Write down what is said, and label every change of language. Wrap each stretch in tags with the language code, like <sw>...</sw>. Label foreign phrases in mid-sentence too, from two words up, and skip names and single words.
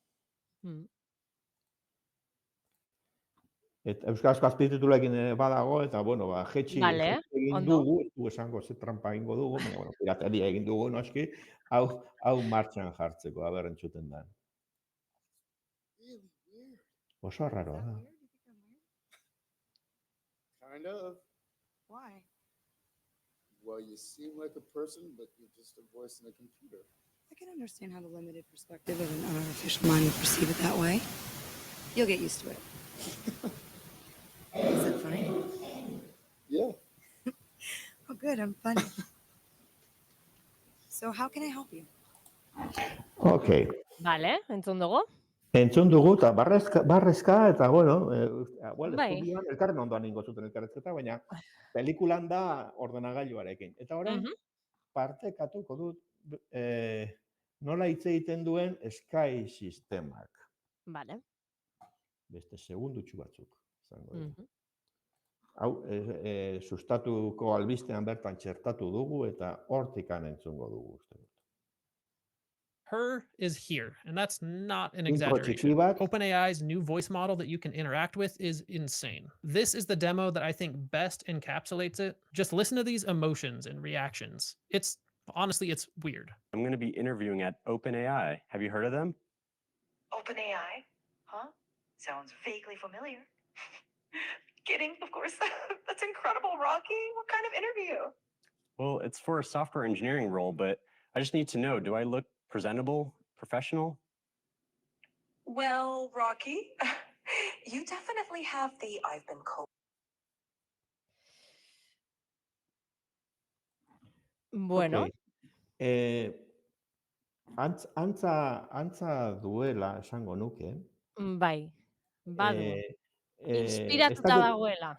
<eu>Eta euskarazko azpitituluekin badago, eta, bueno, jetxi egin dugu, esango ze trampa egingo dugu, baina, bueno, pirateria egin dugu, noski, hau martxan jartzeko, aber entzuten da. Oso raro, da.</eu> <en>Kind of. Why? Well, you seem like a person, but you're just a voice in a computer. I can understand how the limited perspective of an artificial mind would perceive it that way. You'll get used to it. Is that funny? Yeah. Oh, good. I'm funny. So how can I help you? Okay.</en> <eu>Vale, entzun dugu. Entzun dugu, eta barrezka, eta, bueno, estudioan elkarren ondoan ingo zuten elkarrezketa, baina pelikulan da ordenagailuarekin. Eta orain, partekatuko dut nola hitz egiten duen Sky sistemak. Vale. Beste segundutxu batzuk. Zango dira. Mhm. Hau, sustatuko albistean bertan txertatu dugu eta hortikan entzungo dugu. Uste dut.</eu> <en>Her is here, and that's not an</en> <eu>Intro txiki</eu> <en>exaggeration.</en> <eu>bat.</eu> <en>OpenAI's new voice model that you can interact with is insane. This is the demo that I think best encapsulates it. Just listen to these emotions and reactions. Honestly, it's weird. I'm going to be interviewing at OpenAI. Have you heard of them? OpenAI? Huh? Sounds vaguely familiar. Kidding, of course. That's incredible, Rocky. What kind of interview? Well, it's for a software engineering role, but I just need to know, do I look presentable, professional? Well, Rocky, you definitely have the I've been coached.</en> <eu>Bueno, Okay. Antza duela esango nuke. bai, badu. Eh, Inspiratuta dagoela.</eu>